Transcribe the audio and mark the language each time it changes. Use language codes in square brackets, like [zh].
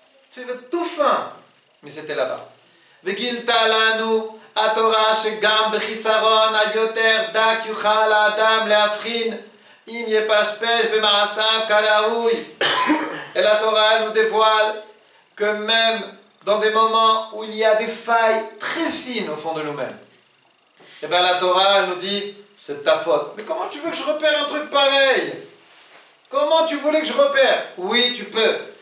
[fr] C'est tout fin, mais c'était là-bas. [he] וגילתה לנו התורה שגם בחיסרון היותר דק יוכל האדם להבחין אם יפשפש במעשיו כראוי. [fr] Et la Torah elle nous dévoile que même dans des moments où il y a des failles très fines au fond de nous-mêmes, et bien la Torah elle nous dit c'est ta faute. Mais comment tu veux que je repère un truc pareil? Comment tu voulais que je repère? Oui, tu peux.